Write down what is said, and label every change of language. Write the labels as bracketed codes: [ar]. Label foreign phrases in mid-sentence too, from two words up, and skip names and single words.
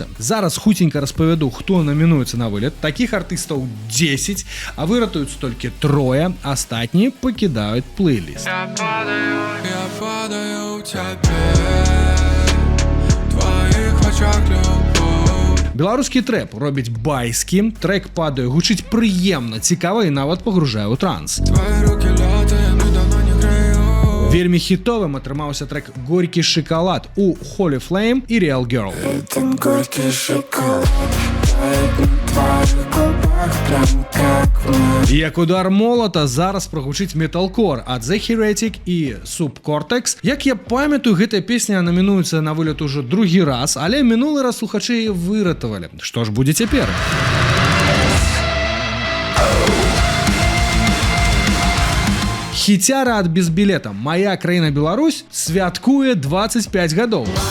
[be] Зараз хуценька распавяду, хто намінуецца на вылет. Такіх артыстаў 10, а выратуюць толькі 3, астатнія пакідаюць плейліст. Я падаю ў цябе, [ru] твоих вачах любовь. [be] Беларускі трэп робіць байскі, трэк падае, гучыць прыемна, цікава і нават пагружае ў транс. [ru] Твои руки лётыя, мы давно не греем. [be] Вельмі хітовым атрымаўся трэк «Горькі шакалад» у Holy Flame і Real Girl. [ru] Этим горький шоколад тает на твоих губах, прям как мы. [be] Як удар молата зараз прагучыць металкор ад The Heretic і Subcortex. Як я памятаю, гэтая песня намінуецца на вылет ужо другі раз, але мінулы раз слухачы яе выратавалі. Што ж будзе цяпер? Хіцяра ад безбілета «Мая краіна Беларусь» святкуе 25 гадоў.